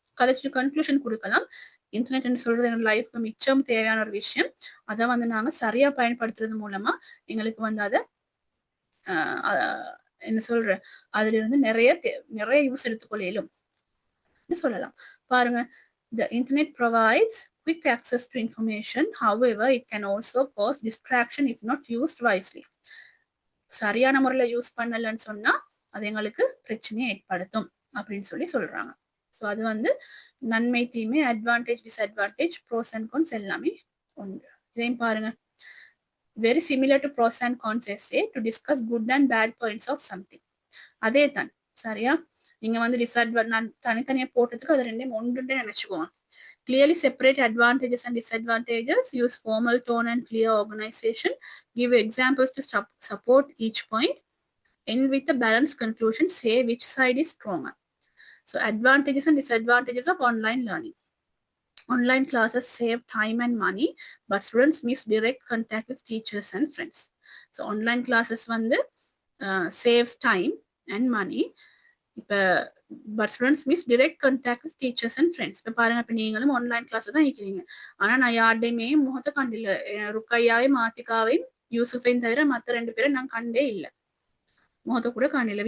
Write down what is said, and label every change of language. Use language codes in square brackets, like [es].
[ta] கதைச்சிட்டு conclusion கொடுக்கலாம். Internet சொல்றது எங்க லைஃப்க்கு மிச்சம் தேவையான ஒரு விஷயம். அதை வந்து நாங்க சரியா பயன்படுத்துறது மூலமா எங்களுக்கு வந்து அதை என்ன சொல்ற அதுல இருந்து நிறைய யூஸ் எடுத்துக்கொள்ளும் சொல்லலாம். பாருங்க, [en] the internet provides quick access to information, however it can also cause distraction if not used wisely. [ta] சரியான முறையில யூஸ் பண்ணலன்னு சொன்னா அது எங்களுக்கு பிரச்சனையை ஏற்படுத்தும் அப்படின்னு சொல்றாங்க. ஸோ அது வந்து நன்மை தீமை advantage disadvantage pros and cons எல்லாமே உண்டு. இதையும் பாருங்க, [en] very similar to pros and cons essay to discuss good and bad points of something. [ta] அதே தான் சரியா. நீங்க வந்து நான் தனித்தனியா போட்டதுக்கு அது ரெண்டையும் ஒன்றுன்னு நினைச்சுக்கோங்க. [en] Clearly separate advantages and disadvantages. Use formal tone and clear organization. Give examples to support each point. end with a balanced conclusion, say which side is stronger. So advantages and disadvantages of online learning. Online classes save time and money, but students miss direct contact with teachers and friends. So online classes வந்து saves time and money. இப்போ but students miss direct contact with teachers and friends. [ta] இப்போ பாருங்க, இப்போ நீங்களும் online class தான் இருக்கிறீங்க. ஆனால் நான் யார்டையுமே முகத்தை கண்டில்லை. ருக்கையாவையும் மாத்திகாவையும் யூசுஃபையும் தவிர மற்ற 2 பேரும் நான் கண்டே இல்லை. முகத்தை கூட காணல.